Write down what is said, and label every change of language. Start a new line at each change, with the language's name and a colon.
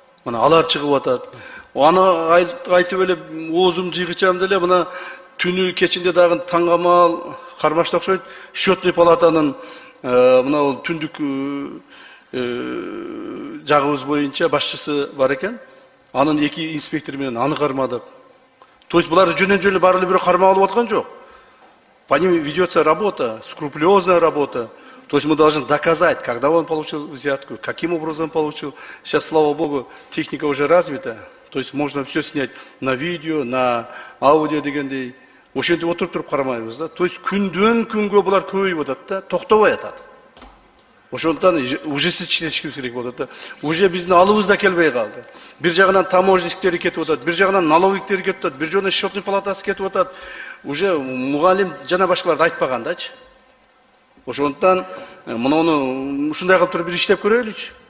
Kyrgyz: Мына алар чыгып атат. Аны айтып эле оозум жыйгычам деле мына түнү кечинде дагы таңгамал кармашта окшойт. Счетный палатанын мына бул түндүк жагыбыз боюнча башчысы бар экен. Анын 2 инспектор менен аны кармадык. То есть булар жөнөн-жөн баары эле бирөө кармап алып аткан жок.
Russian: По ним ведется работа, скрупулезная работа. То есть мы должны доказать, когда он получил взятку, каким образом получил. Сейчас, слава богу, техника уже развита. То есть можно все снять на видео, на аудио дегендей.
Kyrgyz: Ошентип отуруп туруп кармайбыз да. То есть күндөн күнгө булар көбөйүп атат да, токтобой атат. Ошондон уже чечишибиз керек болот да. Уже биздин алыбыз да келбей калды. Бир жагынан таможниктер кетип атат, бир жагынан налоговиктер кетип атат, бир жагынан счетный палатасы кетип атат. Уже мугалим жана башкаларды айтпаган дачы. Ошондон муну ушундай кылып туруп бир иштеп көрөлүчү.